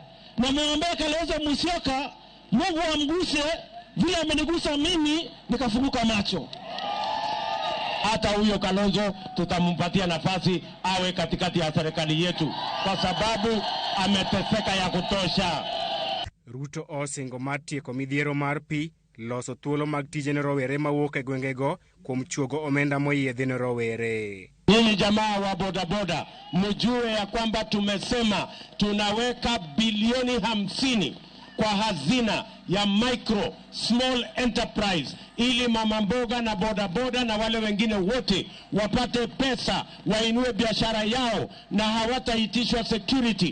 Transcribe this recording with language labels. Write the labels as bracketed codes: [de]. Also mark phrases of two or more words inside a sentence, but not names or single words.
[sw] Na muombee Kalonzo Musyoka, Mungu amguse vile amenigusa mimi nikafunguka macho. Hata huyo Kalonzo tutampatia nafasi awe katikati ya serikali yetu kwa sababu ameteseka ya kutosha. [luo] Ruto osingo mar tieko midhiero mar pi, loso thuolo mag tije ne rowere mawuok e gwengego kuom chuogo omenda moyiedhi ne rowere. [sw] Nyinyi jamaa wa bodaboda, mjue ya kwamba tumesema tunaweka bilioni 50 kwa hazina ya [en] micro small enterprise [sw] ili mama mboga na bodaboda na wale wengine wote wapate pesa wainue biashara yao na hawataitishwa security.